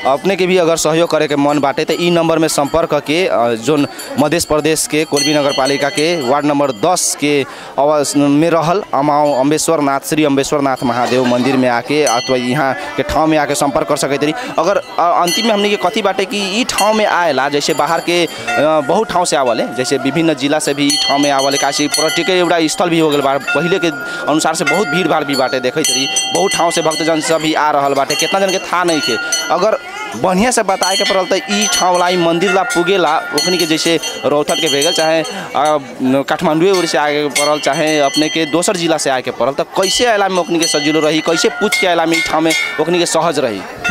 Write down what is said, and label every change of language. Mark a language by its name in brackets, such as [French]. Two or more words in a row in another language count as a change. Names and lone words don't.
[Bhojpuri] अपने के भी अगर सहयोग करे के मन बाटे तो ई नंबर में संपर्क करके जो मध्य प्रदेश के कोल्बी नगर पालिका के वार्ड नंबर 10 के में रहल अमाओ अम्बेश्वर नाथ श्री अम्बेश्वर नाथ महादेव मंदिर में आके अथवा यहाँ के ठाव में आके संपर्क कर सकते रही। अगर अंतिम में हमने के कथी बाटे कि ई ठाव में आएला, जैसे बाहर के बहुत ठाव से आवले, जैसे विभिन्न जिला से भी ई ठाव में आवले, काशी पर्यटक एउटा स्थल भी हो गल बा, पहले के अनुसार से बहुत भीड़ भाड़ भी बाटे देखे रही, बहुत ठाव से भक्तजन सब भी आ रहल बाटे, कितना जन के था नहीं के। अगर बढ़िया से बताए के पड़ल तो ई ठाव ला मंदिर ला पुगेला ओखनी के जैसे रौथट के भेगल चाहे काठमांडू उड़ से आगे पड़ल चाहे अपने के दोसर जिला से आके पड़ल तो कैसे आयला में ओखनी के सजिलो रही, कैसे पूछ के आयला में ई ठाव में ओखनी के सहज रही?